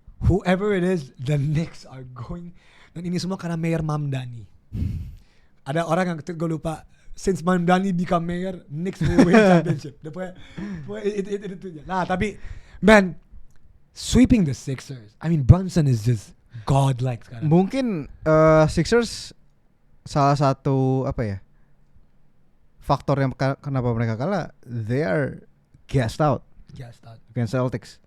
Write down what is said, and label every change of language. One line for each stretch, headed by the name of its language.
English: Whoever it is, the Knicks are going.
Indonesian: Dan ini semua karena Mayor Mamdani. Ada orang yang gue lupa.
English: Since Mamdani become mayor, Knicks will win championship.
Indonesian: Itu. Nah, tapi
English: man, sweeping the Sixers. I mean, Brunson is just godlike
Indonesian: sekarang. Mungkin Sixers salah satu faktor yang kenapa mereka kalah,
English: they are gassed out against Celtics.